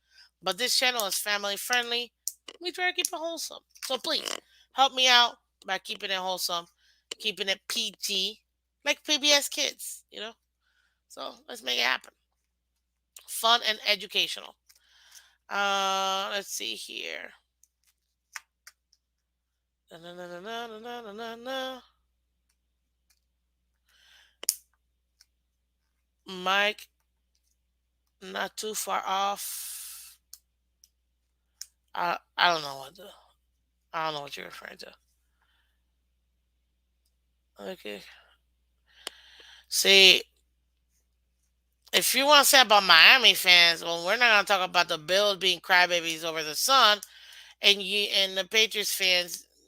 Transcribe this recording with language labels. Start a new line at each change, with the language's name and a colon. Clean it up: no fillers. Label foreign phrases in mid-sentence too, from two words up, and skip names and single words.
English: But this channel is family friendly. We try to keep it wholesome. So please help me out by keeping it wholesome, keeping it PG, like PBS Kids. So let's make it happen. Fun and educational. Let's see here. Na, na, na, na, na, na, na, na, na. Mike, not too far off. I don't know I don't know what you're referring to. Okay. See, if you want to say about Miami fans, well, we're not gonna talk about the Bills being crybabies over the sun, and the Patriots fans.